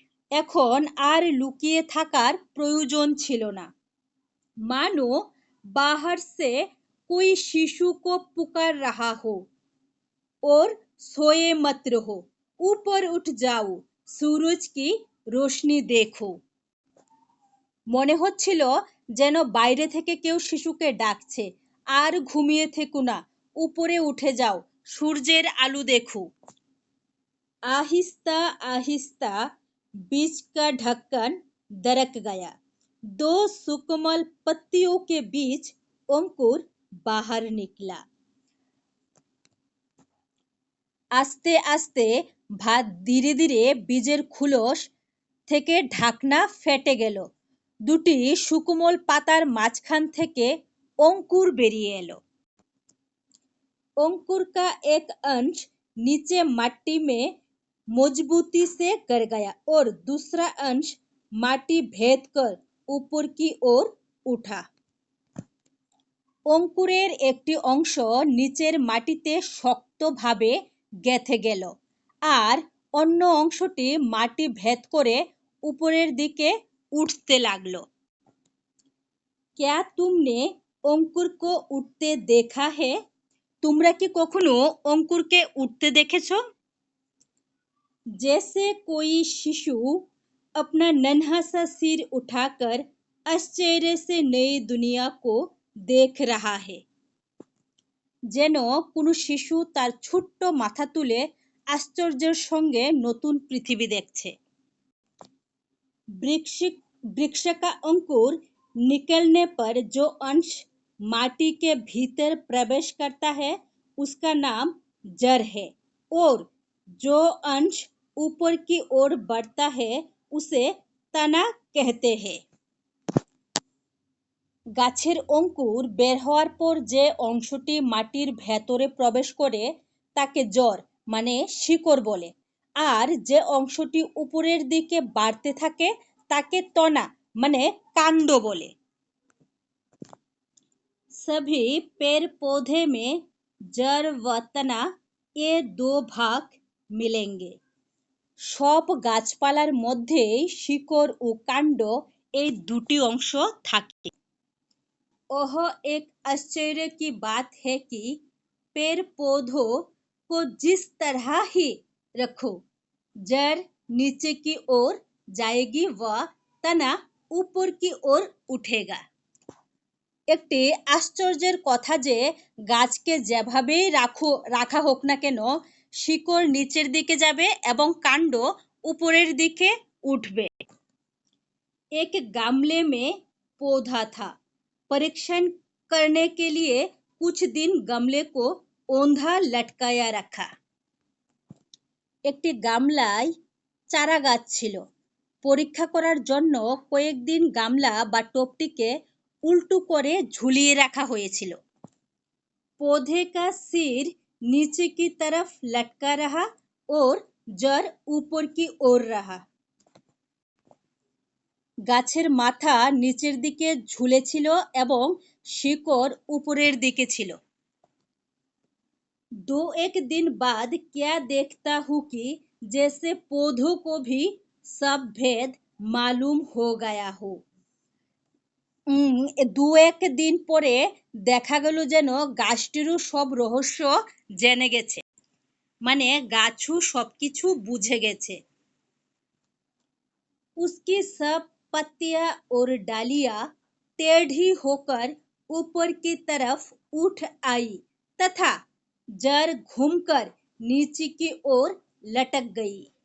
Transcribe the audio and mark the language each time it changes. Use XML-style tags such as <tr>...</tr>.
<bn>এখন আর লুকিয়ে থাকার প্রয়োজন ছিল না।</bn> <hi>मानो बाहर से कोई शिशु को पुकार रहा हो और सोए मत रहो, ऊपर उठ जाओ, सूरज की रोशनी देखो।</hi> <bn>মনে হচ্ছিল যেন বাইরে থেকে কেউ শিশুকে ডাকছে, আর ঘুমিয়ে থেকো না, উপরে উঠে যাও, সূর্যের আলো দেখো।</bn> <hi>आहिस्ता आहिस्ता बीज का ढक्कन दरक गया। 2 सुकमल पत्तियों के बीच अंकुर बाहर निकला।</hi> <bn>আস্তে আস্তে ধীরে ধীরে বীজের খুলস থেকে ঢাকনা ফেটে গেল। দুটি সুকোমল পাতার মাঝখান থেকে অঙ্কুর বেরিয়ে এলো।</bn> <hi>अंकुर का एक अंश नीचे मट्टी में मजबूती से गड़ गया और दूसरा अंश माटी भेद कर ऊपर की ओर उठा।</hi> <bn>অঙ্কুরের একটি অংশ নিচের মাটিতে শক্তভাবে গেঁথে গেল আর অন্য অংশটি মাটি ভেদ করে উপরের দিকে উঠতে লাগলো।</bn> <hi>क्या तुमने अंकुर को उठते देखा है?</hi> <bn>তোমরা কি কখনো অঙ্কুরকে উঠতে দেখেছো?</bn> <hi>जैसे कोई शिशु अपना नन्हा सा सिर उठाकर आश्चर्य से नई दुनिया को देख रहा है।</hi> <bn>যেন কোনো শিশু তার ছোট্ট মাথা তুলে আশ্চর্যের সঙ্গে নতুন পৃথিবী দেখছে।</bn> <hi>वृक्ष का अंकुर निकलने पर जो अंश माटी के भीतर प्रवेश करता है उसका नाम जड़ है और जो अंश ऊपर की ओर बढ़ता है उसे तना कहते हैं।</hi> <bn>গাছের অঙ্কুর বের হওয়ার পর যে অংশটি মাটির ভেতরে প্রবেশ করে তাকে জড় মানে শিকড় বলে, আর যে অংশটি উপরের দিকে বাড়তে থাকে তাকে तना মানে কাণ্ড বলে।</bn> <hi>सभी पेड़ पौधे में जड़ व तना ये 2 भाग मिलेंगे।</hi> <bn>সব গাছপালার মধ্যেই শিকড় ও কাণ্ড এই দুটি অংশ থাকে।</bn> <hi>ओह एक आश्चर्य की बात है कि पेड़ पौधों को जिस तरह ही रखो, जड़ नीचे की ओर जाएगी वह तना ऊपर की ओर उठेगा।</hi> <bn>একটি আশ্চর্যের কথা যে গাছকে যেভাবেই রাখা হোক না কেন শিকড় নিচের দিকে যাবে এবং কাণ্ড উপরের দিকে उठবে।</bn> <hi>एक गमले में पौधा था। परीक्षण करने के लिए कुछ दिन गमले को औंधा लटकाया रखा।</hi> <bn>একটি গামলায় চারা গাছ ছিল। পরীক্ষা করার জন্য কয়েকদিন গামলা বা টবটিকে উল্টো করে ঝুলিয়ে রাখা হয়েছিল।</bn> <hi>पौधे का सिर नीचे की तरफ लटका रहा और जड़ ऊपर की ओर रहा।</hi> <bn>গাছের মাথা নিচের দিকে ঝুলেছিল এবং শিকড় উপরের দিকে ছিল।</bn> <hi>दो एक दिन बाद क्या देखता हूँ कि जैसे पौधों को भी सब भेद मालूम हो गया हो।</hi> <bn>দু এক দিন পরে দেখা গেল যেন গাছটিরও সব রহস্য জেনে গেছে, মানে গাছও সবকিছু বুঝে গেছে।</bn> <hi>उसकी सब पत्तियां और डालियां टेढ़ी होकर ऊपर की तरफ उठ आई तथा जड़ घूमकर नीचे की ओर लटक गई।</hi>